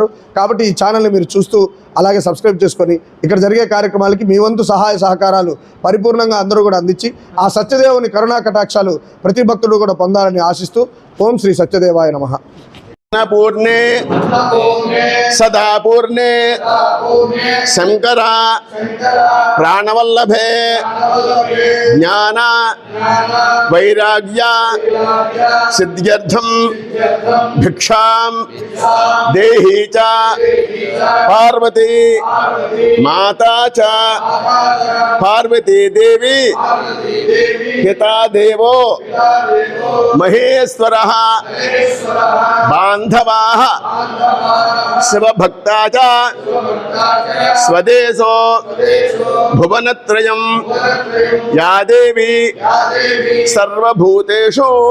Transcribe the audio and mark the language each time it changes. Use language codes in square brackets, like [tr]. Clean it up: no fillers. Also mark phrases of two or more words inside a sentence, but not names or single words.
[te] కాబట్టి ఈ ఛానల్ని మీరు చూస్తూ అలాగే సబ్స్క్రైబ్ చేసుకొని ఇక్కడ జరిగే కార్యక్రమాలకి మీ వంతు సహాయ సహకారాలు పరిపూర్ణంగా అందరూ కూడా అందించి ఆ సత్యదేవుని కరుణా కటాక్షాలు ప్రతి భక్తుడు కూడా పొందాలని ఆశిస్తూ ఓం శ్రీ సత్యదేవాయ నమః. [sa] పూర్ణే సదా పూర్ణే శంకర ప్రాణవల్లభే జ్ఞాన వైరాగ్య సిద్ధ్యర్థం भिक्षां देहि च पार्वती माता च पार्वती देवी पिता देवो महेश्वरः बान्धवाः शिवभक्ता च स्वदेशो भुवनत्रयं या देवी सर्वभूतेषु